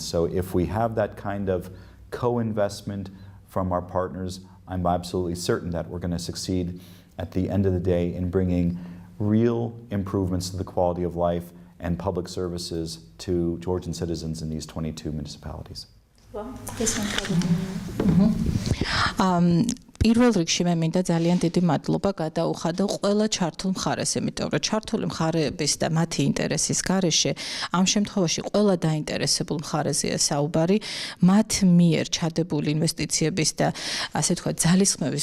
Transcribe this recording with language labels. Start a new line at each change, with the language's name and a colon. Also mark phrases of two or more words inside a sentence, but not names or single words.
English: So if we have that kind of co-investment from our partners, I'm absolutely certain that we're going to succeed at the end of the day in bringing real improvements to the quality of life and public services to Georgian citizens in these 22 municipalities.
Georgian: პირველ რიგში მე მინდა ძალიან დიდი მადლობა გადაუხადო ყველა ჩართულ მხარეს, იმიტომ რომ ჩართული მხარეების და მათი ინტერესის გარეშე ამ შემთხვევაში ყველა დაინტერესებულ მხარეზეა საუბარი, მათ მიერ ჩადებული ინვესტიციების და ასე ვთქვათ ძალისხმევის